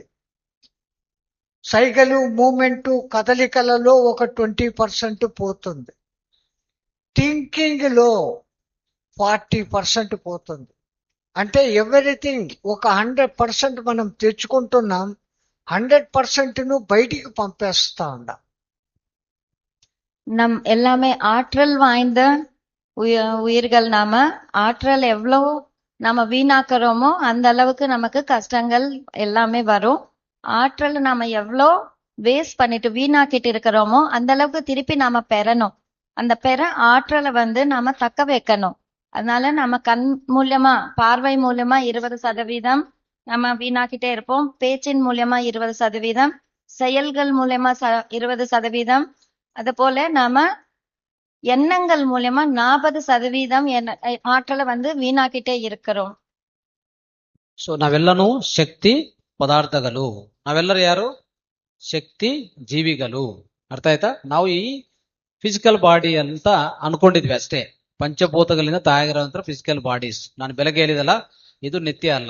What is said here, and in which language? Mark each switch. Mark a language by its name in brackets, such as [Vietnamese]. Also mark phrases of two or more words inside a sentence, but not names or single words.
[Telugu] సైగలు, మూమెంటు, కదలికలలో ఒక 20% పోతుంది. థింకింగ్లో 40% పోతుంది. అంటే ఎవ్రీథింగ్ ఒక 100% మనం తెచ్చుకుంటున్నాం, 100%ను బయటికి పంపేస్తా ఉన్నాం. [Tamil] எல்லாமே ஆற்றல் வாய்ந்த உயிர்கள். நாம ஆற்றல் எவ்வளவு நம்ம வீணாக்குறோமோ அந்த அளவுக்கு நமக்கு கஷ்டங்கள் எல்லாமே வரும். ஆற்றல் நாம எவ்வளோ வேஸ்ட் பண்ணிட்டு வீணாக்கிட்டு இருக்கிறோமோ அந்த அளவுக்கு திருப்பி நாம பெறணும். அந்த ஆற்றலை நாம தக்க வைக்கணும். அதனால நம்ம கண் மூலியமா, பார்வை மூலியமா 20% நம்ம வீணாக்கிட்டே இருப்போம். பேச்சின் மூலியமா 20%, செயல்கள் மூலியமா 20%, அது போல நாம எண்ணங்கள் மூலியமா 40% ஆற்றலை வீணாக்கிட்டே இருக்கிறோம். [Kannada] ಸೊ ನಾವೆಲ್ಲನೂ ಶಕ್ತಿ ಪದಾರ್ಥಗಳು. ನಾವೆಲ್ಲರೂ ಯಾರು? ಶಕ್ತಿ ಜೀವಿಗಳು. ಅರ್ಥ ಆಯ್ತಾ? ನಾವು ಈ [English] physical body [Kannada] ಅಂತ ಅನ್ಕೊಂಡಿದ್ವಿ ಅಷ್ಟೇ. ಪಂಚಭೂತಗಳಿಂದ ತಯಾರಾಗಿರುವಂತ [English] physical bodies. [Kannada] ನಾನು ಬೆಳಗ್ಗೆ ಹೇಳಿದಲ್ಲ, ಇದು ನಿತ್ಯ ಅಲ್ಲ.